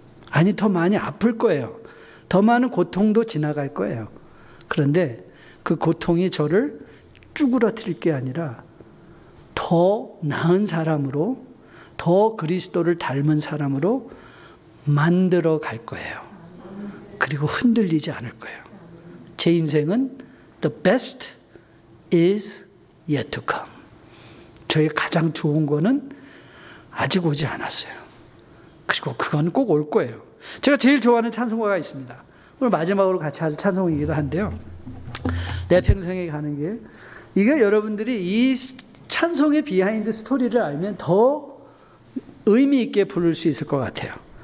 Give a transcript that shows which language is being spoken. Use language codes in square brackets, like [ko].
[ko] 아니 더 많이 아플 거예요. 더 많은 고통도 지나갈 거예요. 그런데 그 고통이 저를 쭈그러뜨릴 게 아니라 더 나은 사람으로 더 그리스도를 닮은 사람으로 만들어 갈 거예요. 그리고 흔들리지 않을 거예요. 제 인생은 [en] the best is yet to come. [ko] 저의 가장 좋은 거는 아직 오지 않았어요. 그리고 그건 꼭 올 거예요. 제가 제일 좋아하는 찬송가가 있습니다. 오늘 마지막으로 같이 할 찬송이기도 한데요. 내 평생에 가는 길. 이게 여러분들이 이 찬송의 비하인드 스토리를 알면 더 의미 있게 부를 수 있을 것 같아요.